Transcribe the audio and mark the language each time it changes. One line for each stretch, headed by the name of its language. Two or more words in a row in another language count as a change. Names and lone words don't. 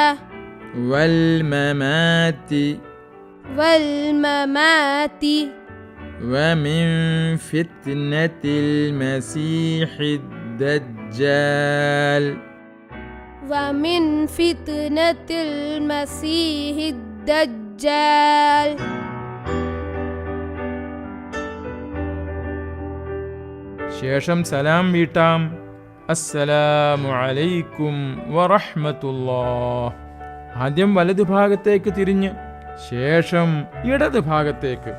Arabic: والممات ومن فتنة المسيح الدجال ومن فتنة المسيح الدجال
Malayalam: ശേഷം സലാം വീട്ടാം.
Arabic: السلام عليكم ورحمة الله.
Malayalam: ആദ്യം വലതു ഭാഗത്തേക്ക് തിരിഞ്ഞ് ശേഷം ഇടത് ഭാഗത്തേക്ക്.